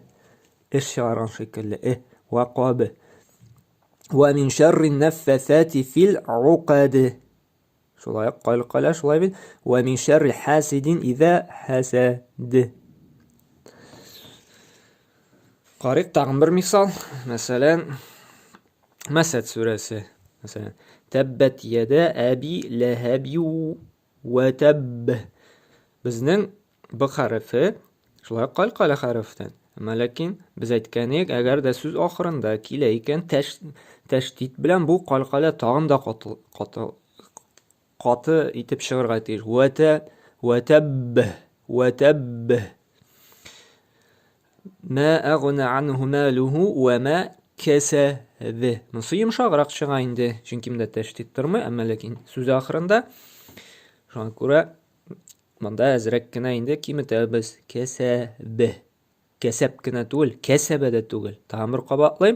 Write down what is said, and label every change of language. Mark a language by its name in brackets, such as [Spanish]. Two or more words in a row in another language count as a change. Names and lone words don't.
[Tatar] Чыгарган шикелле. [Arabic] وقب ومن شر النفاثات في العقد. [Tatar] Шулай калкала, шулай бит? [Arabic] ومن شر حاسد إذا حسد. [Tatar] Карыйк тагын бер мисал. Мәсәлән, Мәсәд сүрәсе. Мәсәлән, [Arabic] تبت يدا أبي لهب وتب. [Tatar] Безнең б хәрефе шулай калкала хәрефтән. Әмма ләкин без әйткәнек, әгәр дә сүз ахырында килә икән тәшдид белән бу калкала тагын да каты итеп чыгарга тиеш. [Arabic] وتب. ما أغنى عنه ماله وما كسب. [Tatar] Монсы йомшаграк чыга инде, чөнки монда тәшдид тормый, әмма ләкин сүз ахырында шуңа күрә монда әзрәк кенә инде киметәбез. Касаб. Кәсәп кенә түгел, кәсәбә дә түгел. Тагын бер кабатлыйм.